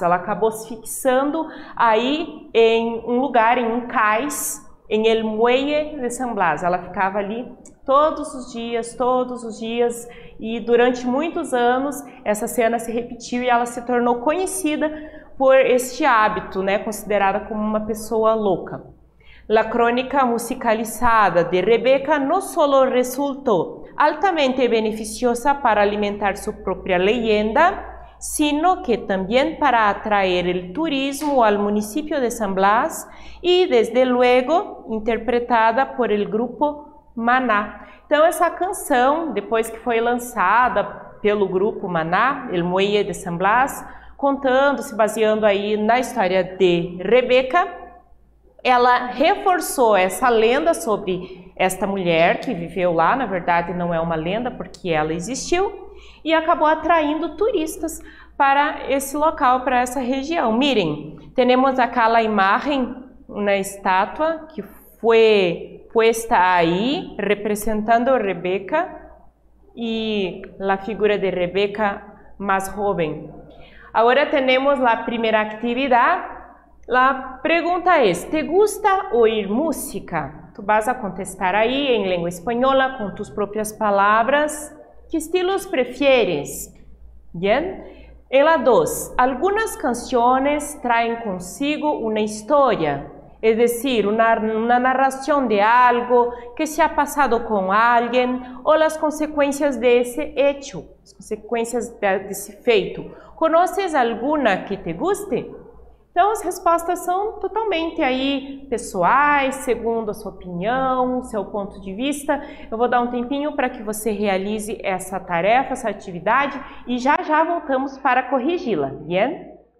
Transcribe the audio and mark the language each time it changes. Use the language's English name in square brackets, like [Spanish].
[Portuguese] Ela acabou se fixando aí em um lugar, em um cais, em el muelle de San Blas. Ela ficava ali todos os dias, e durante muitos anos essa cena se repetiu e ela se tornou conhecida por este hábito, né, considerada como uma pessoa louca. [Spanish] La crónica musicalizada de Rebeca no solo resultó altamente beneficiosa para alimentar su propia leyenda, sino que también para atraer el turismo al municipio de San Blas y desde luego interpretada por el grupo Maná. [Portuguese] Então essa canção, depois que foi lançada pelo grupo Maná, El Muelle de San Blas, contando, se baseando aí na história de Rebeca, ela reforçou essa lenda sobre esta mulher que viveu lá. Na verdade não é uma lenda porque ela existiu, e acabou atraindo turistas para esse local, para essa região. Miren, temos aquela imagem na estátua que foi puesta aí, representando Rebeca e a figura de Rebeca mais jovem. Agora temos a primeira atividade. [Spanish] La pregunta es, ¿te gusta oír música? Tú vas a contestar ahí en lengua española con tus propias palabras. ¿Qué estilos prefieres? Bien. En la 2, algunas canciones traen consigo una historia, es decir, una narración de algo que se ha pasado con alguien o las consecuencias de ese hecho, las consecuencias de ese feito. ¿Conoces alguna que te guste? [Portuguese] Então, as respostas são totalmente aí pessoais, segundo a sua opinião, seu ponto de vista. Eu vou dar um tempinho para que você realize essa tarefa, essa atividade, e já voltamos para corrigi-la, bien?